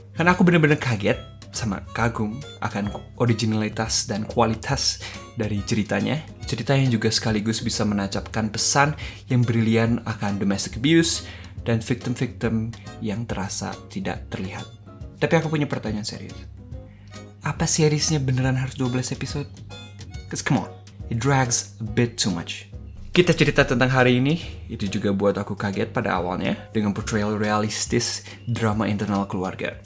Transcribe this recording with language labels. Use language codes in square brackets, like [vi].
[id] Karena aku benar-benar kaget sama kagum akan originalitas dan kualitas dari ceritanya. Cerita yang juga sekaligus bisa menancapkan pesan yang brilian akan domestic abuse dan victim-victim yang terasa tidak terlihat. Tapi aku punya pertanyaan serius. Apa seriesnya beneran harus 12 episode? [en] Cause come on, it drags a bit too much. [id] Kita cerita tentang hari ini, itu juga buat aku kaget pada awalnya dengan portrayal realistis drama internal keluarga.